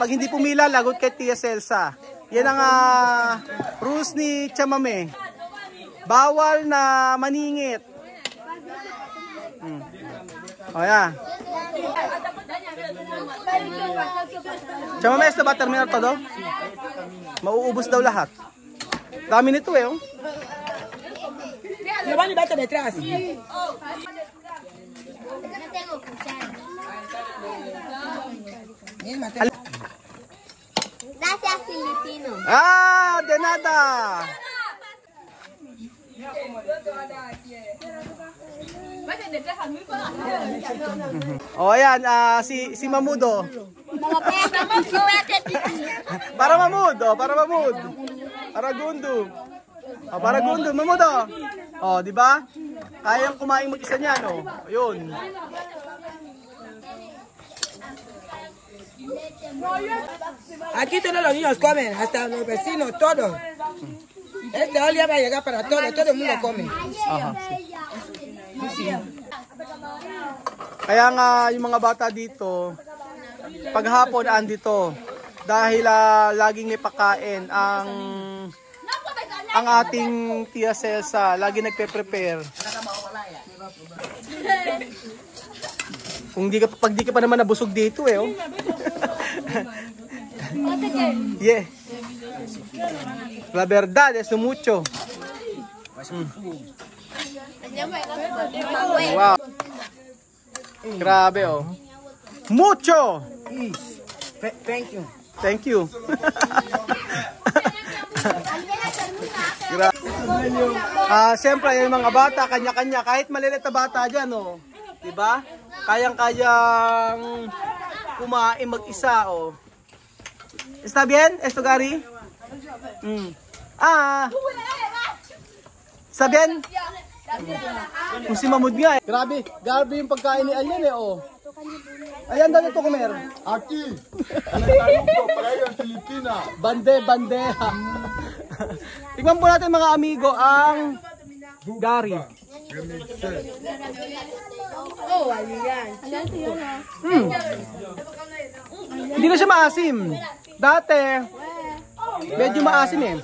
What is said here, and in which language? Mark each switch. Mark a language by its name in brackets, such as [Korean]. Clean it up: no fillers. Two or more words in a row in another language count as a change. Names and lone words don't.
[Filipino] Pag hindi pumila, lagot kay Tia Celsa. Yan ang rules ni Chamame. Bawal na maningit. O yan. Chamame, ito ba terminal todo? Mauubos daw lahat. Dami nito eh. Oh. [Spanish] Le van a ir detrás. No tengo cuchara. Gracias, Filipino. [Filipino] Ah, [Spanish] de nada. [Filipino] O ayan, si Mamudo. [Spanish] Para Mamudo, para Mamud. Para Gundo. O, para Gundo, Mamudo. [Filipino] O, di ba? Kayang kumain mag-isa niyan, o. Ayun. [Spanish] Aquí todos los niños comen, hasta los vecinos, todos. Este olio va a llegar para todos, todo el mundo come. Aha. [Filipino] Kaya nga yung mga bata dito, paghapon andito dahil laging may pakain ang ating Tia Celsa, lagi nagpe-prepare. Kung pag di ka pa naman nabusog dito eh, oh. [Spanish] Yeah. La verdad es mucho. [English] Wow. [Filipino] Grabe oh. Mucho. [English] Thank you. Thank you. [Filipino] Siyempre yung mga bata kanya-kanya, kahit maliliit na bata diyan oh. 'Di ba? Kayang-kayang kumain mag-isa oh. [Spanish] Está bien? Esto Gary? Está bien? [Filipino] Kung si Mamud nga eh. Grabe yung pagkain ni Alien eh oh. Ayan daw ito kumer. [Spanish] Aquí. En el Taruco, para ellos en Filipinas. Bandeja. [Filipino] Tingnan po natin mga amigo ang Gary. Hindi na siya maasim. Dati, medyo maasim eh.